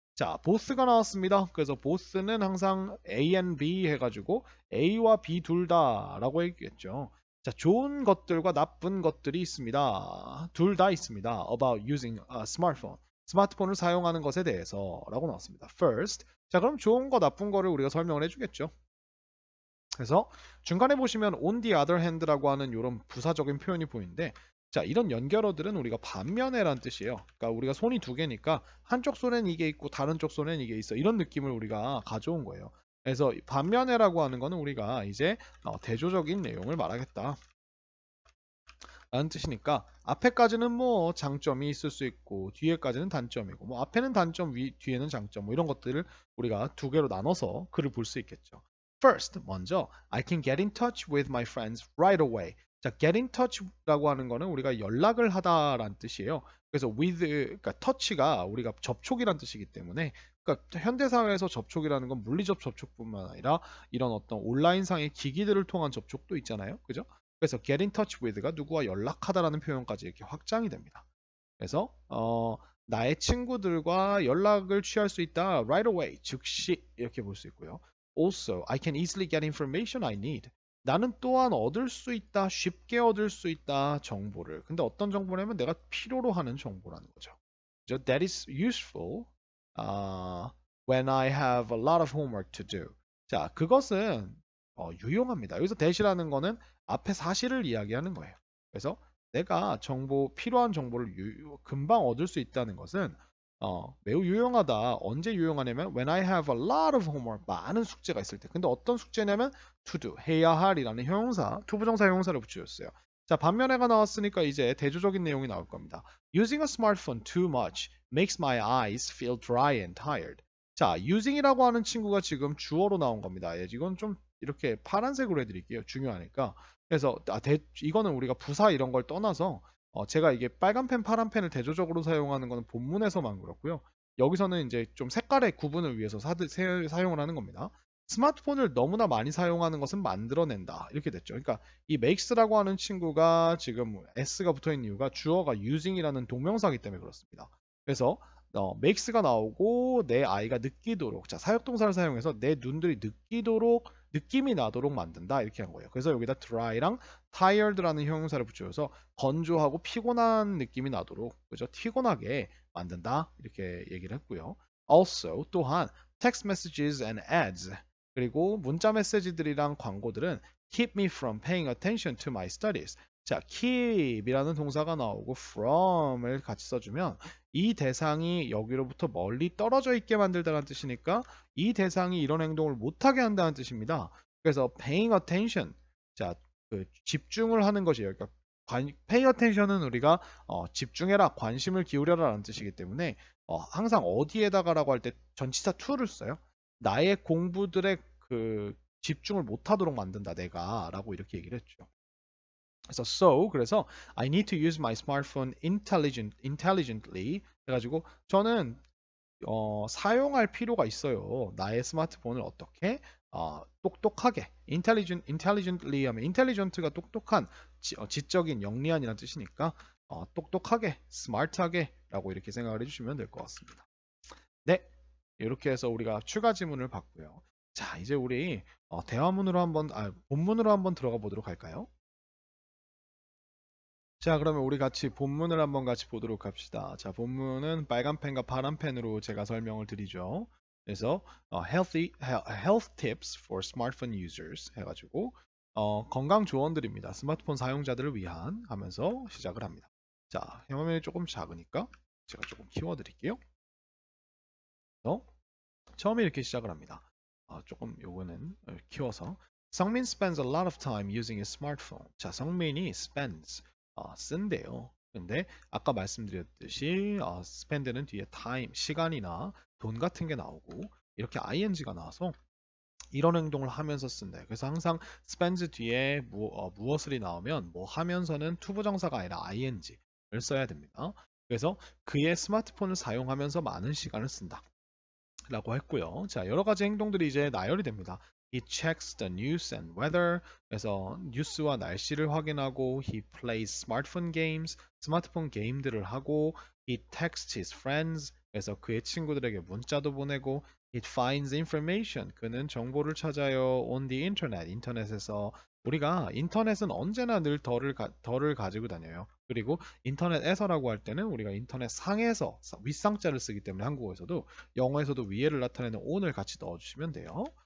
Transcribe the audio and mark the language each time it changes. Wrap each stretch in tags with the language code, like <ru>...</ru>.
<ko>자, both가 나왔습니다. 그래서 both는 항상</ko> <en>A and B</en> <ko>해가지고 A와 B 둘 다라고 했겠죠. 자, 좋은 것들과 나쁜 것들이 있습니다. 둘 다 있습니다.</ko> <en>About using a smartphone.</en> <ko>스마트폰을 사용하는 것에 대해서라고 나왔습니다.</ko> <en>First.</en> <ko>자, 그럼 좋은 거 나쁜 거를 우리가 설명을 해주겠죠. 그래서 중간에 보시면</ko> <en>on the other hand</en> <ko>라고 하는 이런 부사적인 표현이 보이는데 자, 이런 연결어들은 우리가 반면에란 뜻이에요. 그러니까 우리가 손이 두 개니까 한쪽 손엔 이게 있고 다른 쪽 손엔 이게 있어. 이런 느낌을 우리가 가져온 거예요. 그래서 반면에라고 하는 거는 우리가 이제 대조적인 내용을 말하겠다. 라는 뜻이니까 앞에까지는 뭐 장점이 있을 수 있고 뒤에까지는 단점이고 뭐 앞에는 단점 뒤에는 장점 뭐 이런 것들을 우리가 두 개로 나눠서 글을 볼 수 있겠죠.</ko> <en>First,</en> <ko>먼저</ko> <en>I can get in touch with my friends right away.</en> <ko>자,</ko> <en>get in touch</en> <ko>라고 하는 거는 우리가 연락을 하다라는 뜻이에요. 그래서 with 그러니까 touch가 우리가 접촉이란 뜻이기 때문에 그러니까 현대 사회에서 접촉이라는 건 물리적 접촉뿐만 아니라 이런 어떤 온라인상의 기기들을 통한 접촉도 있잖아요. 그죠? 그래서</ko> <en>get in touch with</en> <ko>가 누구와 연락하다라는 표현까지 이렇게 확장이 됩니다. 그래서 나의 친구들과 연락을 취할 수 있다</ko> <en>right away</en> <ko>즉시 이렇게 볼 수 있고요.</ko> <en>Also, I can easily get information I need.</en> <ko>나는 또한 얻을 수 있다, 쉽게 얻을 수 있다 정보를. 근데 어떤 정보냐면 내가 필요로 하는 정보라는 거죠. 그죠?</ko> <en>That is useful when I have a lot of homework to do.</en> <ko>자, 그것은 유용합니다. 여기서 that이라는 거는 앞에 사실을 이야기하는 거예요. 그래서 내가 필요한 정보를 금방 얻을 수 있다는 것은 매우 유용하다. 언제 유용하냐면</ko> <en>when I have a lot of homework</en> <ko>많은 숙제가 있을 때. 근데 어떤 숙제냐면</ko> <en>to do</en> <ko>해야 할이라는 형용사 투부정사 형용사를 붙여줬어요. 자, 반면에가 나왔으니까 이제 대조적인 내용이 나올 겁니다.</ko> <en>Using a smartphone too much makes my eyes feel dry and tired.</en> <ko>자, using이라고 하는 친구가 지금 주어로 나온 겁니다. 예, 이건 좀 이렇게 파란색으로 해드릴게요. 중요하니까. 그래서 이거는 우리가 부사 이런 걸 떠나서 제가 이게 빨간 펜, 파란 펜을 대조적으로 사용하는 거는 본문에서만 그렇고요. 여기서는 이제 좀 색깔의 구분을 위해서 사용을 하는 겁니다. 스마트폰을 너무나 많이 사용하는 것은 만들어낸다. 이렇게 됐죠. 그러니까 이 makes라고 하는 친구가 지금 s가 붙어 있는 이유가 주어가 using이라는 동명사이기 때문에 그렇습니다. 그래서 makes가 나오고 내 아이가 느끼도록 자 사역동사를 사용해서 내 눈들이 느낌이 나도록 만든다 이렇게 한 거예요. 그래서 여기다 dry랑 tired라는 형용사를 붙여서 건조하고 피곤한 느낌이 나도록 그죠? 피곤하게 만든다 이렇게 얘기를 했고요.</ko> <en>Also</en> <ko>또한</ko> <en>text messages and ads</en> <ko>그리고 문자 메시지들이랑 광고들은</ko> <en>keep me from paying attention to my studies.</en> <ko>자, keep이라는 동사가 나오고 from을 같이 써주면 이 대상이 여기로부터 멀리 떨어져 있게 만들다는 뜻이니까 이 대상이 이런 행동을 못하게 한다는 뜻입니다. 그래서</ko> <en>paying attention,</en> <ko>자, 그 집중을 하는 것이에요. 그러니까</ko> <en>pay attention</en> <ko>은 우리가 집중해라, 관심을 기울여라라는 뜻이기 때문에 항상 어디에다가라고 할 때 전치사 to를 써요. 나의 공부들의 그 집중을 못하도록 만든다 내가라고 이렇게 얘기를 했죠. 그래서</ko> <en>I need to use my smartphone intelligently</en> <ko>해가지고 저는 사용할 필요가 있어요. 나의 스마트폰을 어떻게 똑똑하게 intelligently 하면 intelligent가 똑똑한 지적인 영리한이라는 뜻이니까 똑똑하게 smart하게 라고 이렇게 생각을 해주시면 될 것 같습니다. 네, 이렇게 해서 우리가 추가 지문을 봤고요. 자, 이제 우리 대화문으로 한번 본문으로 한번 들어가 보도록 할까요? 자, 그러면 우리 같이 본문을 한번 같이 보도록 합시다. 자, 본문은 빨간 펜과 파란 펜으로 제가 설명을 드리죠. 그래서</ko> <en>health tips for smartphone users</en> <ko>해가지고 건강 조언들입니다. 스마트폰 사용자들을 위한 하면서 시작을 합니다. 자, 화면이 조금 작으니까 제가 조금 키워드릴게요. 처음에 이렇게 시작을 합니다. 조금 요거는 키워서</ko> <en>성민 spends a lot of time using his smartphone.</en> <ko>자, 성민이 spends 쓴대요. 근데 아까 말씀드렸듯이 spend는 뒤에 time 시간이나 돈 같은 게 나오고 이렇게 ing가 나와서 이런 행동을 하면서 쓴다. 그래서 항상 spends 뒤에 무엇을이 나오면 뭐 하면서는 투부정사가 아니라 ing를 써야 됩니다. 그래서 그의 스마트폰을 사용하면서 많은 시간을 쓴다. 라고 했고요. 자, 여러 가지 행동들이 이제 나열이 됩니다.</ko> <en>He checks the news and weather.</en> <ko>그래서 뉴스와 날씨를 확인하고</ko> <en>he plays smartphone games.</en> <ko>스마트폰 게임들을 하고</ko> <en>he texts his friends.</en> <ko>그래서 그의 친구들에게 문자도 보내고</ko> <en>he finds information.</en> <ko>그는 정보를 찾아요.</ko> <en>on the internet.</en> <ko>인터넷에서 우리가 인터넷은 언제나 늘 덜을 가지고 다녀요. 그리고 인터넷에서라고 할 때는 우리가 인터넷 상에서 윗상자를 쓰기 때문에 한국어에서도 영어에서도 위에를 나타내는 on을 같이 넣어주시면 돼요.</ko>